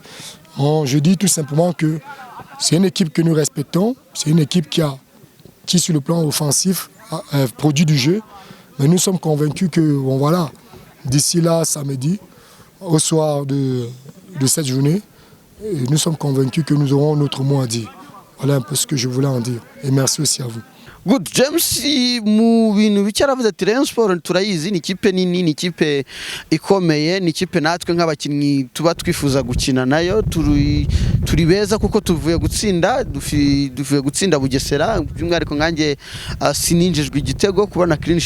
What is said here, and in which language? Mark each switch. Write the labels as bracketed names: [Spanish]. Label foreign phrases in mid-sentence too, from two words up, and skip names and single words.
[French] Bon, je dis tout simplement que c'est une équipe que nous respectons, c'est une équipe qui sur le plan offensif produit du jeu, mais nous sommes convaincus que bon, voilà, d'ici là, samedi, au soir de cette journée, nous sommes convaincus que nous aurons notre mot à dire. Voilà un peu ce que je voulais en dire. Et merci aussi à vous. [English] Good James, [Kinyarwanda] mu bintu bike aravuze ati Rayon Sport turayizi, ni ikipe nini, ni ikipe ikomeye, ni ikipe natwe nk'abakinnyi tuba twifuza gukina nayo, turi beza kuko tuvuye gutsinda Bugesera by'umwihariko nkanjye sininjijwe igitego kubona clean